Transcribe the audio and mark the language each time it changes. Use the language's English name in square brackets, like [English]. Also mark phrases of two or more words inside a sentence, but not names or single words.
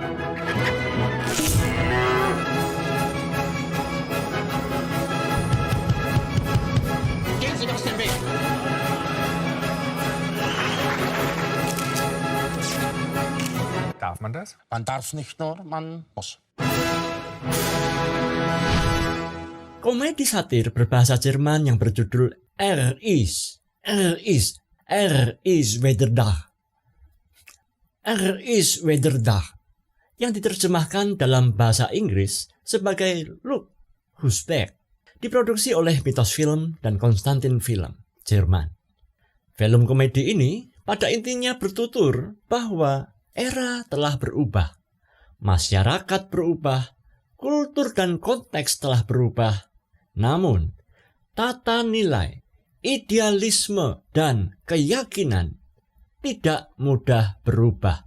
[German] Gehen Sie aus dem Weg! Darf man das? Man darf nicht nur, man muss. [Indonesian] Komedi satir berbahasa Jerman yang berjudul Er ist wieder da, yang diterjemahkan dalam bahasa Inggris sebagai Look Who's Back, diproduksi oleh Mythos Film dan Konstantin Film, Jerman. Film komedi ini pada intinya bertutur bahwa era telah berubah, masyarakat berubah, kultur dan konteks telah berubah, namun tata nilai, idealisme, dan keyakinan tidak mudah berubah.